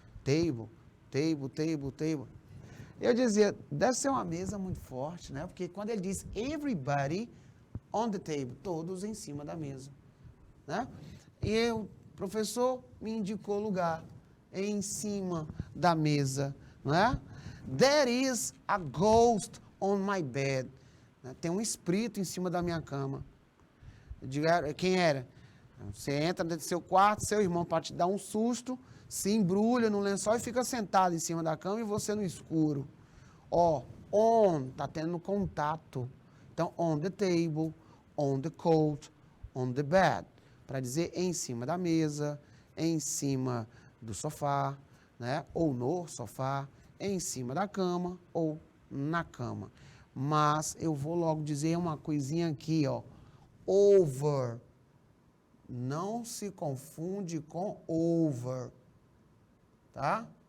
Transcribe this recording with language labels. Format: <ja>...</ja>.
<pt>Table, table, table, table. Eu dizia, deve ser uma mesa muito forte, né? Porque quando ele diz</pt> <en>everybody on the table,</en> <pt>todos em cima da mesa, né? E o professor me indicou lugar em cima da mesa, né?</pt> <en>There is a ghost on my bed.</en> <pt>Tem um espírito em cima da minha cama. Eu digo, quem era? Você entra dentro do seu quarto, seu irmão para te dar um susto, se embrulha no lençol e fica sentado em cima da cama e você no escuro. Ó, on, tá tendo contato. Então,</pt> <en>on the table, on the coat, on the bed.</en> <pt>Para dizer em cima da mesa, em cima do sofá, né? Ou no sofá, em cima da cama ou na cama. Mas eu vou logo dizer uma coisinha aqui, ó. Over. Não se confunde com over. Tá?</pt>